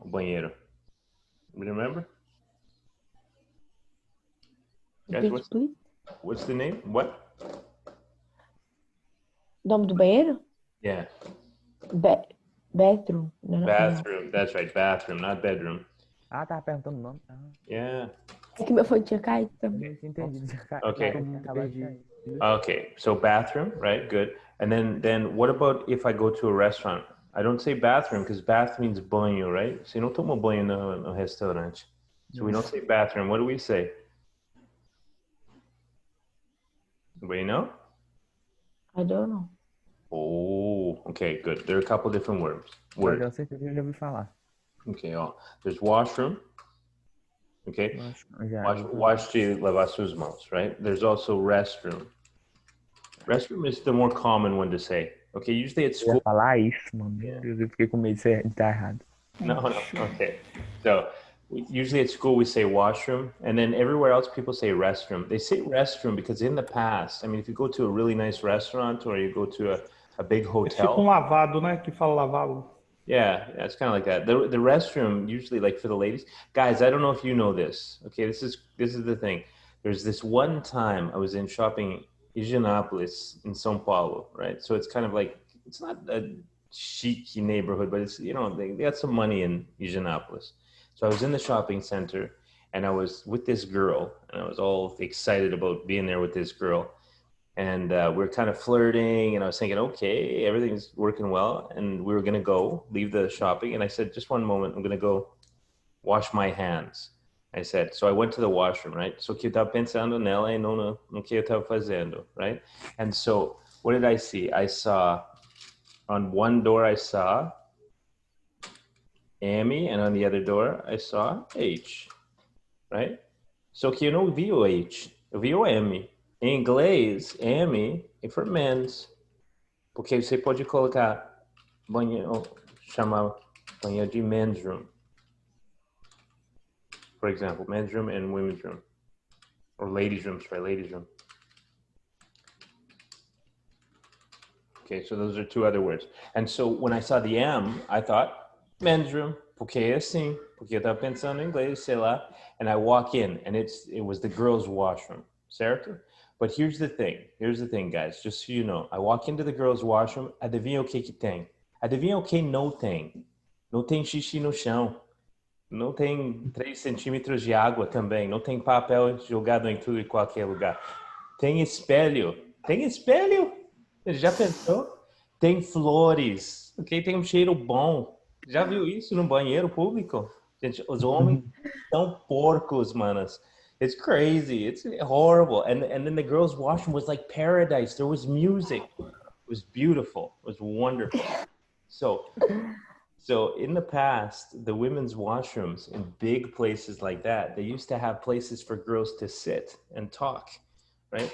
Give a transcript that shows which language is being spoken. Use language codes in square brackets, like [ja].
[en] Banheiro. You remember? Guys, Repeat, please. what's the name? What? [pt] Nome do banheiro? [en] Yeah, Bathroom. [pt] Não. [en] bathroom. That's right, bathroom, not bedroom. [pt] Ah, tava perguntando o nome. Ah, [en] Yeah. [pt] É que meu fone tinha caído também. eu tinha entendido. [en] Okay. [pt] Eu tinha acabado de cair. [en] Okay, so bathroom, right? Good. And then what about if I go to a restaurant? I don't say bathroom because bath means banho, right? [pt] Você não toma banho no restaurante. [en] So we don't say bathroom. What do we say? Anybody know? I don't know. Oh, okay, good. There are a couple different words. [pt] Eu certeza que eu já ouvi falar. [en] Okay, there's washroom. Okay, wash [pt] de lavar suas mãos, right? [en] There's also restroom. Restroom is the more common one to say. Okay, usually at [pt] Eu ia [en] school. [pt] falar isso, mano. Meu Deus, eu fiquei com medo de estar errado. [en] No. Okay, so usually at school we say washroom, and then everywhere else people say restroom. They say restroom because in the past, I mean, if you go to a really nice restaurant or you go to a big [pt] É tipo [en] hotel. [pt] lavado, né? Que fala lavabo. [en] Yeah, it's kind of like that. The restroom usually, like for the ladies, guys. I don't know if you know this. Okay, this is the thing. There's this one time I was in shopping Higienópolis in São Paulo, right? So it's kind of like it's not a chic neighborhood, but it's they got some money in Higienópolis. So I was in the shopping center and I was with this girl and I was all excited about being there with this girl. And we were kind of flirting, and I was thinking, okay, everything's working well. And we were going to leave the shopping. And I said, just one moment, I'm going to go wash my hands. I said, so I went to the washroom, right? [pt] So que eu estava pensando nela e no que eu estava fazendo, [en] right? And so what did I see? I saw, on one door I saw Amy, and on the other door I saw H, right? [pt] So que eu não vi o H, eu vi o M. Em inglês, M é [en] for men's, [pt] porque você pode colocar banheiro, chamar banheiro de men's room. [en] For example, men's room and women's room. Or ladies' room, sorry, ladies' room. Okay, so those are two other words. And so when I saw the M, I thought, men's room, [pt] porque é assim, porque eu tava pensando em inglês, sei lá. [en] And I walk in, and it was the girls' washroom, certo? But here's the thing, guys, just so you know. I walk into the girls' washroom, [pt] adivinha o que tem? Adivinha o que não tem? Não tem xixi no chão. Não tem 3 centímetros de água também. Não tem papel jogado em tudo e qualquer lugar. Tem espelho. Tem espelho? Você já pensou? Tem flores. Ok? Tem um cheiro bom. Já viu isso no banheiro público? Gente, os homens são porcos, manas. [en] It's crazy. It's horrible. And then the girls' washroom was like paradise. There was music. It was beautiful. It was wonderful. So in the past, the women's washrooms in big places like that, they used to have places for girls to sit and talk, right?